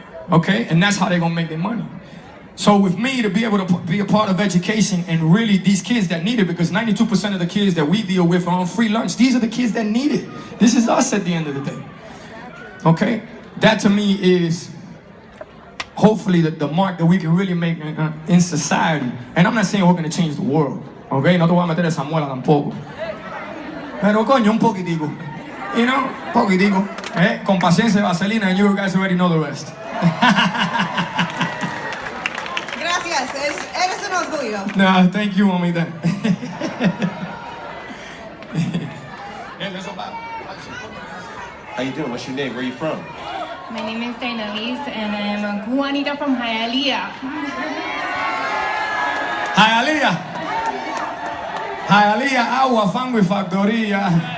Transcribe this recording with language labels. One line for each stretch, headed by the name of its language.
English: Okay, and that's how they're gonna make their money. So with me, to be able to be a part of education and really these kids that need it, because 92% of the kids that we deal with are on free lunch. These are the kids that need it. This is us at the end of the day. Okay, that to me is hopefully the mark that we can really make in society. And I'm not saying we're gonna change the world.
Spanish: Okay, no te voy a meter esa muela tampoco. Pero coño, un poquitico.
English: You know, poquitico.
Spanish: Con paciencia, vaselina,
English: and you guys already know the rest.
Spanish: Gracias, eres un orgullo.
English: No, thank you, mamita. How you doing? What's your name? Where you from? My name is Dainalise and I'm a Juanita from Hialeah. Hialeah.
Spanish: Hialeah, agua, fango y factoría.